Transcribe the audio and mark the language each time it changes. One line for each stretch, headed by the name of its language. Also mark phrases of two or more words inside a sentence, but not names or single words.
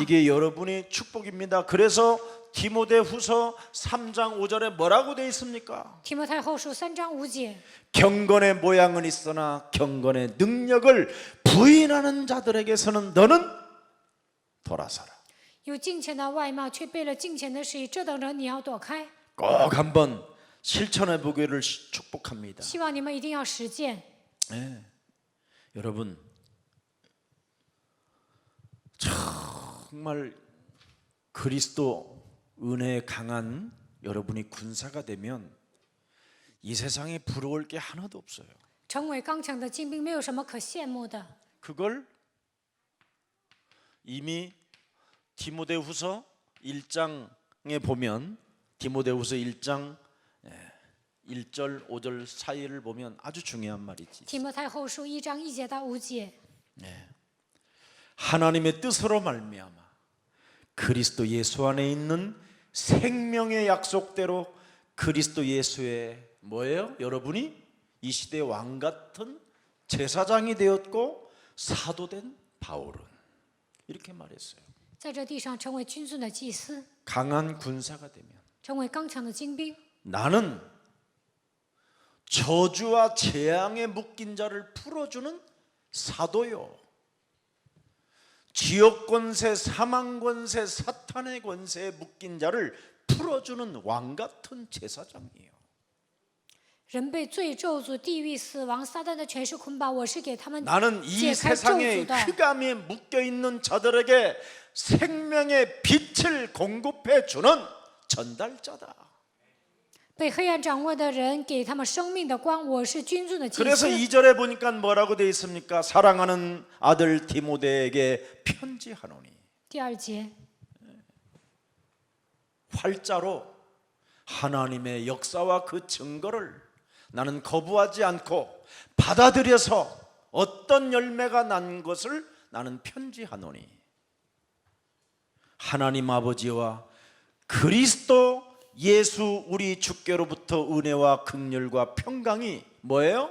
Korean: 이게 여러분의 축복입니다. 그래서 디모데후서 3장 5절에 뭐라고 되어 있습니까?
Chinese: 提摩太后书3章5节，
Korean: 경건의 모양은 있으나 경건의 능력을 부인하는 자들에게서는 너는 돌아서라.
Chinese: 有敬虔的外貌，却背了敬虔的实意，这等人你要躲开。
Korean: 꼭 한번 실천해 보기를 축복합니다.
Chinese: 希望你们一定要实践。
Korean: 네. 여러분 정말 그리스도 은혜에 강한 여러분이 군사가 되면 이 세상에 부러울 게 하나도 없어요.
Chinese: 成为刚强的精兵，没有什么可羡慕的。
Korean: 그걸 이미 디모데후서 1장에 보면 디모데후서 1장 1절 5절 사이를 보면 아주 중요한 말이지.
Chinese: 提摩太后书1章1节到5节，
Korean: 하나님의 뜻으로 말미암아 그리스도 예수 안에 있는 생명의 약속대로 그리스도 예수의 뭐예요? 여러분이 이 시대의 왕 같은 제사장이 되었고 사도된 바울은 이렇게 말했어요.
Chinese: 在这地上成为君尊的祭司，
Korean: 강한 군사가 되면
Chinese: 成为刚强的精兵。
Korean: 나는 저주와 재앙에 묶인 자를 풀어주는 사도요. 지옥 권세, 사망 권세, 사탄의 권세에 묶인 자를 풀어주는 왕 같은 제사장이에요.
Chinese: 人被罪咒诅、地狱、死亡、撒旦的权势捆绑，我是给他们
Korean: 나는 이
Chinese: 解开咒
Korean: 세상의
Chinese: 诅的。
Korean: 흑암에 묶여 있는 자들에게 생명의 빛을 공급해 주는 전달자다.
Chinese: 被黑暗掌握的人，给他们生命的光，我是君尊的祭
Korean: 그래서
Chinese: 司。
Korean: 2절에 보니까 뭐라고 되어 있습니까? 사랑하는 아들 디모데에게 편지하노니.
Chinese: 第2节，
Korean: 활자로 하나님의 역사와 그 증거를 나는 거부하지 않고 받아들여서 어떤 열매가 난 것을 나는 편지하노니 하나님 아버지와 그리스도 예수 우리 주께로부터 은혜와 긍휼과 평강이 뭐예요?